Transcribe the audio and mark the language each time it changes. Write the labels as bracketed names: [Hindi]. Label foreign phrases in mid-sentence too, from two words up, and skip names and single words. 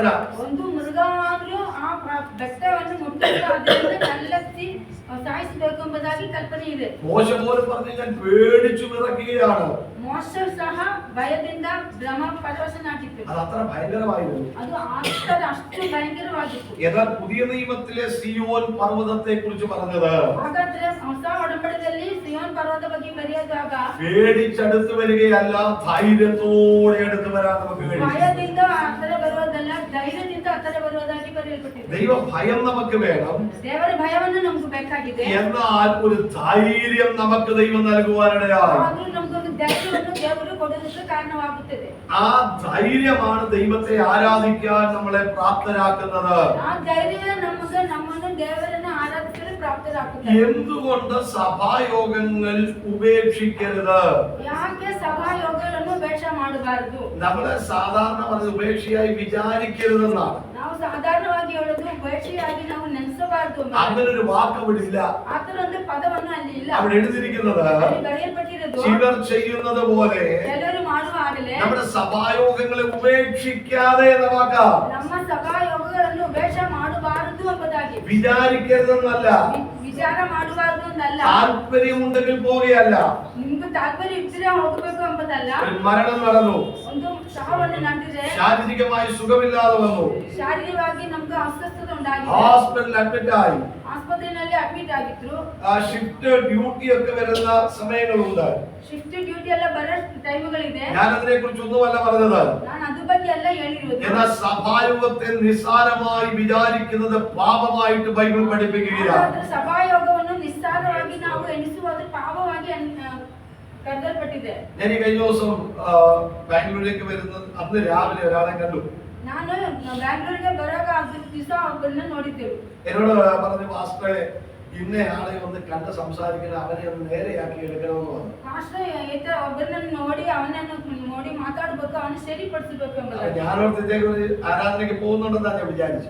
[Kannada] ಒಂದು ಮೃಗವಾಗಲೂ ಆ ಬೆಟ್ಟವನ್ನು ಮುಟ್ಟಿದ್ರೆ ಅದರಿಂದ ಕಲ್ಲೆತ್ತಿ ಸಾಯಿಸಬೇಕು ಎಂಬುದಾಗಿ ಕಲ್ಪನೆ ಇದೆ. [Malayalam] മോശ പോലും പറഞ്ഞു ഞാൻ പേടിച്ചു വിറയ്ക്കുകയാണ്. [Kannada] ಮೋಶ ಸಹ ಭಯದಿಂದ ಭ್ರಮ ಪರವಶನಾಗಿತ್ತು. [Malayalam] അത് അത്ര ഭയങ്കരമായിരുന്നു. [Kannada] ಅದು ಅಷ್ಟು ಭಯಂಕರವಾಗಿತ್ತು. [Malayalam] എന്നാൽ പുതിയ നിയമത്തിലെ സിയോൻ പർവ്വതത്തെ കുറിച്ച് പറഞ്ഞത് [Kannada] ಹಾಗಾದ್ರೆ ಹೊಸ ಒಡಂಬಡಿಕೆಯಲ್ಲಿ ಸಿಯೋನ್ ಪರ್ವತ ಬಗ್ಗೆ ಬರೆಯುವಾಗ [Malayalam] പേടിച്ചടുത്ത് വരികയല്ല, ധൈര്യത്തോടെ അടുത്ത് വരാൻ നമുക്ക് കഴിയും. [Kannada] ಭಯದಿಂದ ಹತ್ತಿರ ಬರುವುದಲ್ಲ, ಧೈರ್ಯದಿಂದ ಹತ್ತಿರ ಬರುವುದಾಗಿ ಬರೆಯಲ್ಪಟ್ಟಿದೆ. [Malayalam] ദൈവ ഭയം നമുക്ക് വേണം, [Kannada] ದೇವರ ಭಯವನ್ನು ನಮಗೆ ಬೇಕಾಗಿದೆ. [Malayalam] എന്നാൽ ഒരു ധൈര്യം നമുക്ക് ദൈവം നൽകുവാനിടയായി. [Kannada] ಆದ್ರೂ ನಮಗೊಂದು ಧೈರ್ಯವನ್ನು ದೇವರು ಕೊಡೋದಕ್ಕೆ ಕಾರಣವಾಗುತ್ತದೆ. [Malayalam] ആ ധൈര്യമാണ് ദൈവത്തെ ആരാധിക്കാൻ നമ്മളെ പ്രാപ്തരാക്കുന്നത്. [Kannada] ಆ ಧೈರ್ಯ ನಮ್ಮನ್ನು ದೇವರನ್ನು ಆರಾಧಿಸಲು ಪ್ರಾಪ್ತರಾಗುತ್ತದೆ. [Malayalam] എന്തുകൊണ്ട് സഭായോഗങ്ങൾ ഉപേക്ഷിക്കരുത്? [Kannada] ಯಾಕೆ ಸಭಾಯೋಗಗಳನ್ನು ഉപേക്ഷ ಮಾಡಬಾರದು? [Malayalam] നമ്മളെ സാധാരണ പറഞ്ഞ ഉപേക്ഷയായി വിചാരിക്കരുതെന്നാണ്. [Kannada] ನಾವು ಸಾಧಾರಣವಾಗಿ ಹೇಳೋದು ഉപേಕ್ಷೆಯಾಗಿ ನಾವು ನೆನೆಸಬಾರದು. [Malayalam] അങ്ങനെ ഒരു വാക്ക് അവിടെ ഇല്ല. [Kannada] ಆತರ ಒಂದು ಪದವನ್ನು ಅಲ್ಲಿ ಇಲ್ಲ. [Malayalam] അവിടെ എഴുതിയിരിക്കുന്നത് [Kannada] ಅಲ್ಲಿ ಬರೆಯಲ್ಪಟ್ಟಿರೋದು [Malayalam] ചിലർ ചെയ്യുന്നത് പോലെ [Kannada] ಎಲ್ಲರೂ ಮಾಡುವ ಹಾಗಲೇ [Malayalam] നമ്മുടെ സഭായോഗങ്ങളെ ഉപേക്ഷിക്കാതെ എന്ന വാക്കാ. [Kannada] ನಮ್ಮ ಸಭಾಯೋಗಗಳನ್ನು ഉപേക്ഷ ಮಾಡಬಾರದು ಎಂಬುದಾಗಿ. [Malayalam] വിചാരിക്കരുതെന്നല്ല, [Kannada] ವಿಚಾರ ಮಾಡಬಾರದು എന്നല്ല. [Malayalam] താല്പര്യമുണ്ടെങ്കിൽ പോകുകയല്ല. [Kannada] ನಿಮ್ಗೆ ತಾತ್ಪರ್ಯ ಇದ್ರೆ ಹೋಗಬೇಕು ಎಂಬುದಲ್ಲ. [Malayalam] ഒരു മരണം നടന്നു, [Kannada] ಒಂದು ಸಾವನ್ನು ನಡೆದಿದೆ, [Malayalam] ശാരീരികമായി സുഖമില്ലാതെ വന്നു, [Kannada] ಶಾರೀರಿಕವಾಗಿ ನಮ್ಗೆ ಅಸ್ವಸ್ಥತೆ ಉಂಟಾಗಿದೆ, [Malayalam] ഹോസ്പിറ്റലിൽ അഡ്മിറ്റ് ആയി, [Kannada] ಆಸ್ಪತ್ರೆಯಲ್ಲಿ ಅಡ್ಮಿಟ್ ಆಗಿದ್ರು, [Malayalam] ഷിഫ്റ്റ് ഡ്യൂട്ടി ഒക്കെ വരുന്ന സമയങ്ങളുണ്ട്. [Kannada] ಶಿಫ್ಟ್ ಡ್ಯೂಟಿ ಎಲ್ಲ ಬರೋ ಟೈಮ್ಗಳಿದೆ. [Malayalam] ഞാൻ അതിനെ കുറിച്ച് ഒന്നുമല്ല പറഞ്ഞത്. [Kannada] ನಾನು ಅದ್ರ ಬಗ್ಗೆ ಎಲ್ಲ ಹೇಳಿರೋದು. [Malayalam] എന്നാൽ സഭായോഗത്തെ നിസ്സാരമായി വിചാരിക്കുന്നത് പാപമായിട്ട് ബൈബിൾ പഠിപ്പിക്കുകയാണ്. [Kannada] ಸಭಾಯೋಗವನ್ನು ನಿಸ್ಸಾರವಾಗಿ ನಾವು ಎಣಿಸುವುದು ಪಾಪವಾಗಿ ಕರೆದಲ್ಪಟ್ಟಿದೆ. [Malayalam] ഞാൻ ഈ കഴിഞ്ഞ ദിവസം ബാംഗ്ലൂരിലേക്ക് വരുന്നത് അന്ന് രാവിലെ ഒരാളെ കണ്ടു. [Kannada] ನಾನು ಬ್ಯಾಂಗ್ಳೂರಿಗೆ ಬರುವಾಗ ಅದ್ರ ದಿವಸ ಒಬ್ಬರನ್ನ ನೋಡಿದ್ದೆವು. [Malayalam] എന്നോട് പറഞ്ഞു, പാസ്റ്ററെ ഇന്നയാളെ ഒന്ന് കണ്ട് സംസാരിക്കണം, അവനെ ഒന്ന് നേരെയാക്കി എടുക്കണമെന്ന് പറഞ്ഞു. [Kannada] ಪಾಸ್ಟರ್ ಒಬ್ಬರನ್ನ ನೋಡಿ ಅವನನ್ನು ನೋಡಿ ಮಾತಾಡಬೇಕು, ಅವನು ಸರಿಪಡಿಸಬೇಕು ಎಂಬುದಾಗಿ. [Malayalam] ഞാനോർത്ത് ഇദ്ദേഹം ഒരു ആരാധനയ്ക്ക് പോകുന്നുണ്ടെന്നാണ് ഞാൻ വിചാരിച്ചു.